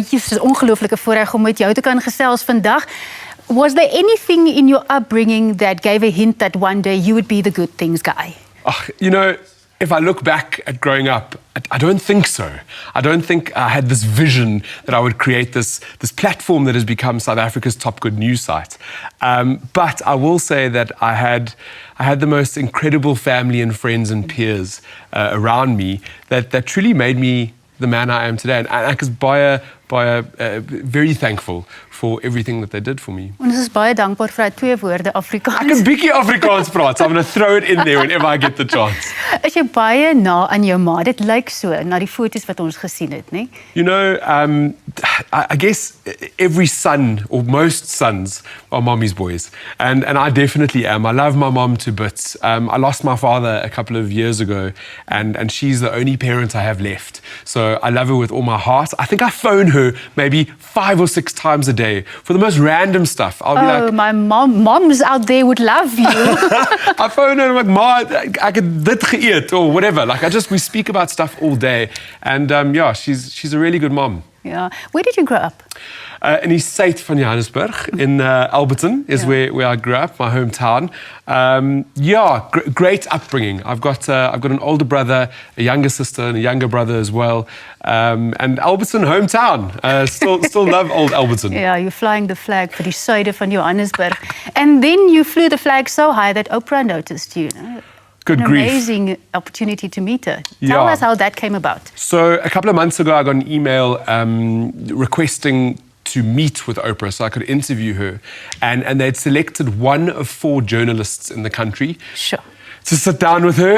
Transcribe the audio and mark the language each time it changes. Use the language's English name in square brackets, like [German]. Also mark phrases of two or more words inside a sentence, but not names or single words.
[Afrikaans] Dis 'n ongelooflike voorreg om met jou te kan gesels vandag. [English] Was there anything in your upbringing that gave a hint that one day you would be the good things guy? You know, if I look back at growing up, I don't think so. I don't think I had this vision that I would create this platform that has become South Africa's top good news site. But I will say that I had the most incredible family and friends and peers around me that truly made me the man I am today. And I was very thankful for everything that they did for me. [Afrikaans] Ons is baie dankbaar vir daai twee woorde Afrikaans. Ek kan bietjie Afrikaans praat, [English] so I'm going to throw it in there whenever I get the chance. [Afrikaans] Is jy baie na aan jou ma? Dit lyk so na die foto's wat ons gesien het, né? [English] You know, I guess every son or most sons are mommy's boys, and I definitely am. I love my mom to bits. I lost my father a couple of years ago, and she's the only parent I have left. So I love her with all my heart. I think I phone her her maybe 5 or 6 times a day for the most random stuff. I'll be like, my moms out there would love you. I phone her and I'm like, [Afrikaans] Ma, ek het dit geëet [English] or whatever. Like we speak about stuff all day. And yeah, she's a really good mom. Yeah. Where did you grow up? [Afrikaans] In die suid van Johannesburg, [English] in Alberton is where I grew up, my hometown. Great upbringing. I've got an older brother, a younger sister, and a younger brother as well. And Alberton, hometown. Still love old Alberton. Yeah, you're flying the flag for [Afrikaans] die suide van Johannesburg. [English] And then you flew the flag so high that Oprah noticed you. Good grief. An amazing opportunity to meet her. Tell us how that came about. So a couple of months ago, I got an email requesting to meet with Oprah so I could interview her. And they'd selected one of 4 journalists in the country to sit down with her.